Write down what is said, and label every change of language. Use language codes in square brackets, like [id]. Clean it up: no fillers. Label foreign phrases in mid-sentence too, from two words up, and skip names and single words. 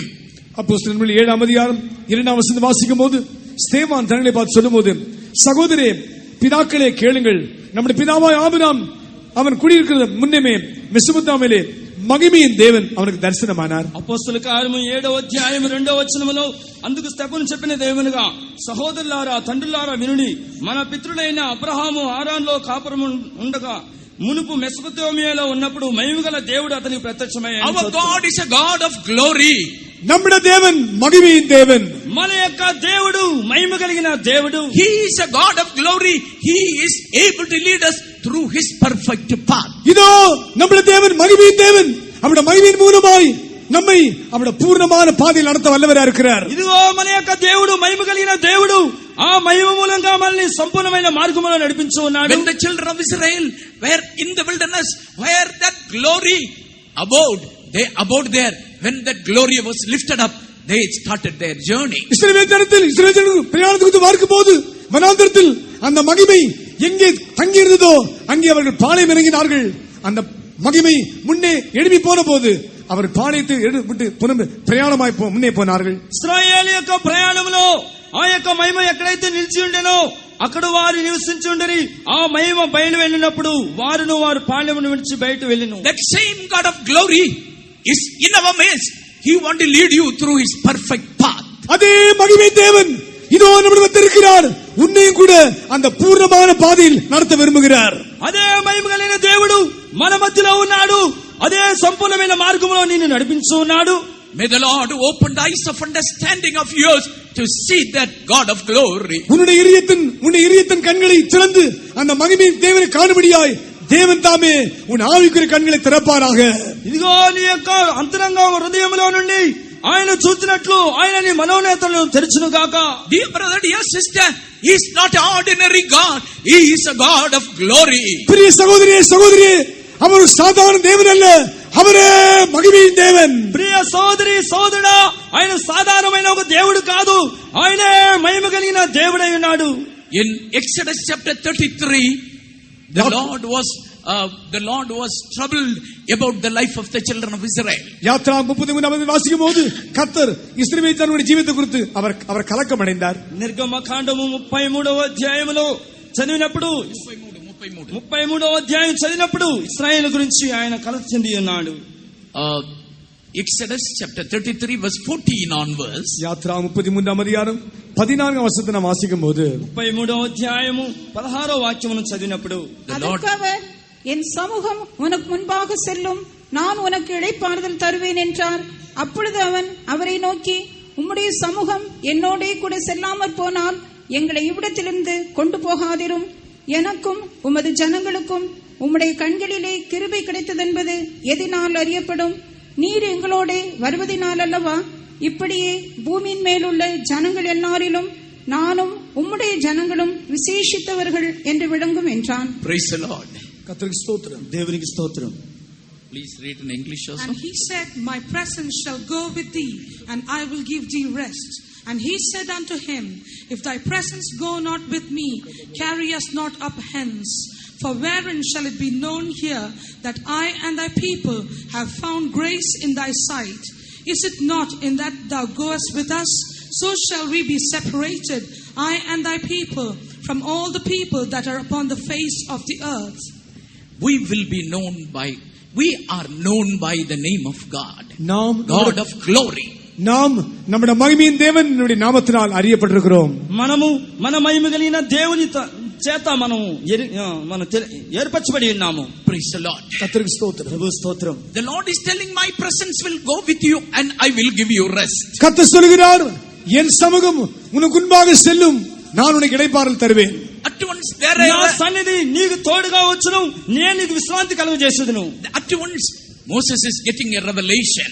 [ta] அப்போஸ்தலர்கள் 7ஆம் அதிகாரம் 2ஆம் வசனத்தை வாசிக்கும் போது ஸ்தேவான் தங்களை பார்த்து சொல்லும்போது, சகோதரே பிதாக்களே கேளுங்கள், நம்முடைய பிதாவாய் ஆபிரகாம் அவன் குடியிருக்கிற முன்னமே மெசொப்பொத்தாமியிலே மகிமையின் தேவன் அவனுக்கு దర్శనమానార్. [te] అపోస్తలుల కార్యము 7వ అధ్యాయం 2వ వచనములో అందుకు స్టెఫను చెప్పిన దేవునిగా, సహోదరులారా తండ్రులారా వినుడి, మన పితరుడైన అబ్రహాము హారాన్లో కాపురం ఉండగా మునుపు మెసొపొతామియాలో ఉన్నప్పుడు మహిమగల దేవుడు అతనికి ప్రత్యక్షమయ్యాడు. [en] Our God is a God of glory. [ta] நம்முடைய தேவன் மகிமையின் தேவன். [te] మన యొక్క దేవుడు మహిమ కలిగిన దేవుడు. [en] He is a God of glory. He is able to lead us through his perfect path. [ta] இதோ நம்முடைய தேவன் மகிமையின் தேவன். அவருடைய மகிமையின் மூலமாய் நம்மை அவருடைய பூர்ணமான பாதையில் நடத்த வல்லவரா இருக்கிறார். [te] ఇదిగో మన యొక్క దేవుడు మహిమ కలిగిన దేవుడు ఆ మహిమ మూలంగా మనల్ని సంపూర్ణమైన మార్గంలో నడిపించు ఉన్నాడు. [en] When the children of Israel were in the wilderness, where that glory abode, they abode there. When that glory was lifted up, they started their journey. [ta] இஸ்ரவேல் ஜனங்கள் பிரயாணத்துக்கு பார்க்கும்போது வனாந்தரத்தில் அந்த மகிமை எங்கே தங்கி இருந்ததோ அங்கே அவர்கள் பாளையம் இறங்கினார்கள். அந்த மகிமை முன்னே எழுப்பி போன போது அவர் பாளையத்தை விட்டு பிரயாணமாய் முன்னே போனார்கள். [te] ఇశ్రాయేలు యొక్క ప్రయాణంలో ఆ యొక్క మహిమ ఎక్కడైతే నిలిచి ఉండేనో అక్కడ వారు నివసించి ఉండరి. ఆ మహిమ బయలు వెళ్ళినప్పుడు వారు పాళెమును విడిచి బయట వెళ్ళిను. [en] That same God of glory is in our midst. He want to lead you through his perfect path. [ta] அதே மகிமை தேவன் இதோ நம்மிடத்தில் இருக்கிறார். உன்னையும் கூட அந்த பூர்ணமான பாதையில் நடத்த விரும்புகிறார். [te] అదే మహిమ కలిగిన దేవుడు మన మధ్యలో ఉన్నాడు. అదే సంపూర్ణమైన మార్గంలో నిన్ను నడిపించు ఉన్నాడు. [en] May the Lord open the eyes of understanding of yours to see that God of glory. [ta] உன்னுடைய இதயத்தின் கண்களை திறந்து அந்த மகிமை தேவனை காணும்படியாய் தேவன் தாமே உன் ஆவிக்குரிய கண்களை திறப்பாராக. [te] ఇదిగో నీ యొక్క అంతరంగ హృదయంలో నుండి ఆయన చూచినట్లు ఆయన నీ మనోనేతలను తెరచును గాక. [en] Dear brother, dear sister, he is not an ordinary God. He is a God of glory. [ta] பிரிய சகோதரியே அவர் சாதாரண தேவன் அல்ல, அவரே மகிமையின் தேவன். [te] ప్రియ సోదరి సోదరుడా, ఆయన సాధారణమైన ఒక దేవుడు కాదు, ఆయనే మహిమ కలిగిన దేవుడై ఉన్నాడు. [en] In Exodus chapter 33, the Lord was troubled about the life of the children of Israel. [ta] யாத்ரா 33 வாசிக்கும் போது கர்த்தர் இஸ்ரவேல் ஜனங்களுடைய ஜீவிதத்தை குறித்து அவர் கலக்கம் அடைந்தார். [te] నిర్గమకాండము 33వ అధ్యాయములో చదివినప్పుడు 33వ అధ్యాయం చదివినప్పుడు ఇశ్రాయేలు గురించి ఆయన కలత చెంది ఉన్నాడు. [en] Exodus chapter 33 verse 14 onwards. [ta] யாத்ரா 33ஆம் அதிகாரம் 14ஆம் வசனத்தை நாம் வாசிக்கும் போது [te] 33వ అధ్యాయము 16వ వాక్యమును చదివినప్పుడు [ta] அதற்கவர் என் சமூகம் உனக்கு முன்பாக செல்லும், நான் உனக்கு இளைப்பாறுதல் தருவேன் என்றார். அப்பொழுது அவன் அவரை நோக்கி, உம்முடைய சமூகம் என்னோடே கூட செல்லாமற் போனால் எங்களை இவ்விடத்திலிருந்து கொண்டு போகாதிரும். எனக்கும் உமது ஜனங்களுக்கும் உம்முடைய கண்களிலே கிருபை கிடைத்ததென்பது எதினால் அறியப்படும்? நீர் எங்களோட வருவதினால் அல்லவா? இப்படியே பூமியின் மேலுள்ள ஜனங்கள் எல்லாரிலும் நானும் உம்முடைய ஜனங்களும் விசேஷித்தவர்கள் என்று விளங்கும் என்றான். [en] Praise the Lord. [ta] கர்த்தருக்கு ஸ்தோத்திரம். [te] దేవునికి స్తోత్రం. [en] Please read in English also. And he said, my presence shall go with thee, and I will give thee rest. And he said unto him, if thy presence go not with me, carry us not up hence. For wherein shall it be known here that I and thy people have found grace in thy sight? Is it not in that thou goest with us? So shall we be separated, I and thy people, from all the people that are upon the face of the earth. We are known by the name of God. God of glory. [ta] நாம் நம்முடைய மகிமையின் தேவனுடைய நாமத்தினால் அறியப்பட்டிருக்கிறோம். [te] మనము మన మహిమ కలిగిన దేవుని చేత మనం ఏర్పరచబడి ఉన్నాము. [en] Praise the Lord. [ta] கர்த்தருக்கு ஸ்தோத்திரம். [te] ప్రభు స్తోత్రం. [en] The Lord is telling, my presence will go with you and I will give you rest. [ta] கர்த்தர் சொல்கிறார், என் சமூகம் உனக்கு முன்பாக செல்லும், நான் உனக்கு இளைப்பாறுதல் தருவேன். [en] At once there [te] నా సన్నిధి నీకు తోడుగా వచ్చును, నేను నీకు విశ్రాంతి కలుగజేసేదను. [en] At once Moses is getting a revelation.